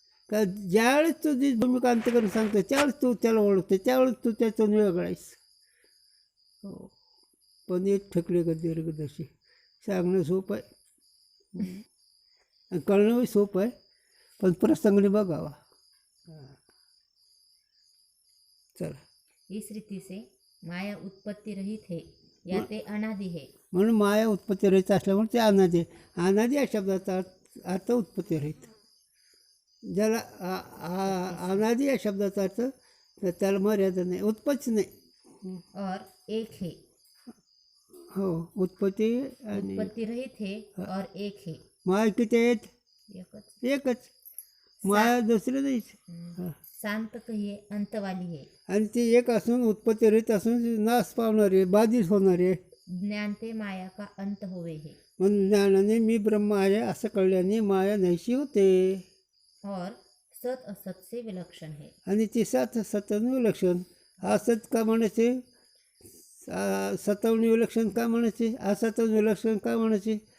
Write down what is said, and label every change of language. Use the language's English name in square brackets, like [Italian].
[Marathi] का ज्यावेळेस तुझी भूमिका अंतकरण सांगतो त्यावेळेस तू त्याला ओळखते, त्यावेळेस तू त्यातून वेगळा आहेस. हो पण एक ठकले का दीर्घदर्शी सांगणं सोपं आहे, कळणंही सोपं आहे, पण प्रसंगने बघावा. चला. [Hindi] इस रीति से माया उत्पत्ति रहित है या ते अनादि है. [Marathi] म्हणून माया उत्पत्ती रहित असल्यामुळे ते अनादी. अनादी या शब्दाचा अर्थ उत्पत्ती रहित. ज्याला अनादी या शब्दाचा अर्थ तर त्याला मर्यादा नाही, उत्पत्ती नाही. [Hindi] और एक है. [Marathi] हो उत्पत्ती आणि [Hindi] उत्पत्ति रहित है और एक है. [Marathi] माया किती आहेत? एकच. एकच. माया दुसरी नाहीच. हां. [Hindi] शांत कहिए अंत वाली है. [Marathi] आणि ती एक असून उत्पत्ती रहित असून नाश पावणारी बाधित होणारी. [Hindi] ज्ञान ते माया का अंत होवे है. [Marathi] म्हणून ज्ञानाने मी ब्रह्म आहे असं कळल्याने माया नाहीशी होते. [Hindi] और सत असत से विलक्षण है. [Marathi] आणि ती सतवून विलक्षण. असत का म्हणायचे, सतवून विलक्षण का म्हणायचे, असतवून विलक्षण का म्हणायचे.